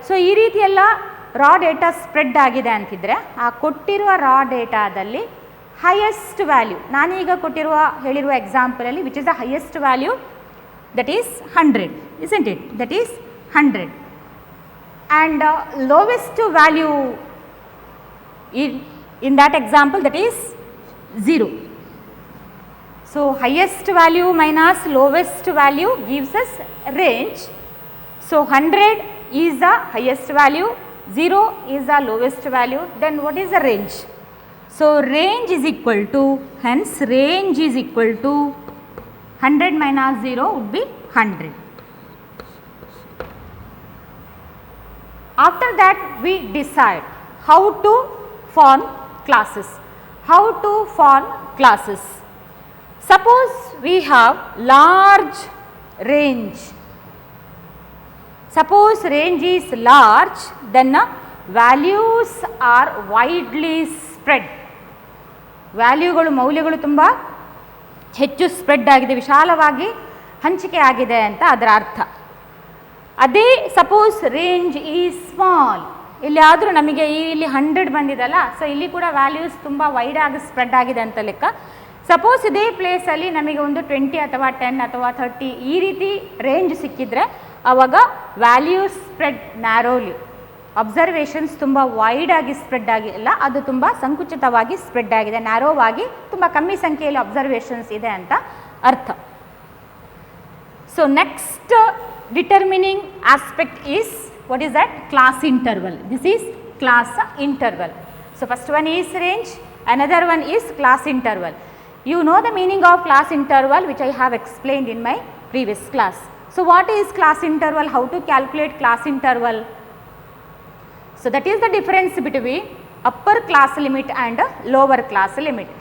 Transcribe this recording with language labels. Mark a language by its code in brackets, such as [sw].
[kn] So ಈ ರೀತಿ ಎಲ್ಲ ರಾ ಡೇಟಾ ಸ್ಪ್ರೆಡ್ ಆಗಿದೆ ಅಂತಿದ್ರೆ ಆ ಕೊಟ್ಟಿರುವ ರಾ ಡೇಟಾದಲ್ಲಿ ಹೈಯೆಸ್ಟ್ ವ್ಯಾಲ್ಯೂ ನಾನೀಗ ಹೇಳಿರುವ ಎಕ್ಸಾಂಪಲಲ್ಲಿ [en] Which is the highest value that is 100, isn't it? That is 100, and lowest value in that example, that is 0. So highest value minus lowest value gives us range. So 100 is the highest value, 0 is the lowest value, then what is the range? So range is equal to, hence range is equal to 100 minus 0 would be 100. After that we decide how to form classes. How to form classes? Suppose we have large range. Suppose range is large, then values are widely spread. [kn] ವ್ಯಾಲ್ಯೂಗಳು ಮೌಲ್ಯಗಳು ತುಂಬ ಹೆಚ್ಚು spread ಆಗಿದೆ, ವಿಶಾಲವಾಗಿ ಹಂಚಿಕೆ ಆಗಿದೆ ಅಂತ ಅದರ ಅರ್ಥ. ಅದೇ [en] suppose range is small, [kn] ಇಲ್ಲಿ ಆದರೂ ನಮಗೆ ಇಲ್ಲಿ 100 ಬಂದಿದಲ್ಲ, ಸೊ ಇಲ್ಲಿ ಕೂಡ ವ್ಯಾಲ್ಯೂಸ್ ತುಂಬ ವೈಡ್ ಆಗಿ ಸ್ಪ್ರೆಡ್ ಆಗಿದೆ ಅಂತ ಲೆಕ್ಕ. ಸಪೋಸ್ ಇದೇ ಪ್ಲೇಸಲ್ಲಿ ನಮಗೆ ಒಂದು 20 ಅಥವಾ 10 ಅಥವಾ 30 ಈ ರೀತಿ ರೇಂಜ್ ಸಿಕ್ಕಿದ್ರೆ ಆವಾಗ [en] values spread narrowly, [kn] ಅಬ್ಸರ್ವೇಷನ್ಸ್ ತುಂಬ ವೈಡ್ ಆಗಿ ಸ್ಪ್ರೆಡ್ ಆಗಿಲ್ಲ, ಅದು ತುಂಬ ಸಂಕುಚಿತವಾಗಿ ಸ್ಪ್ರೆಡ್ ಆಗಿದೆ, ನ್ಯಾರೋವಾಗಿ ತುಂಬ ಕಮ್ಮಿ ಸಂಖ್ಯೆಯಲ್ಲಿ ಅಬ್ಸರ್ವೇಷನ್ಸ್ ಇದೆ ಅಂತ ಅರ್ಥ. [en] So next determining aspect is, what is that? Class interval. This is class interval. So first one is range, another one is class interval. You know the meaning of class interval, which I have explained in my previous class. So what is class interval? How to calculate class interval? So that is the difference between upper class limit and lower class limit.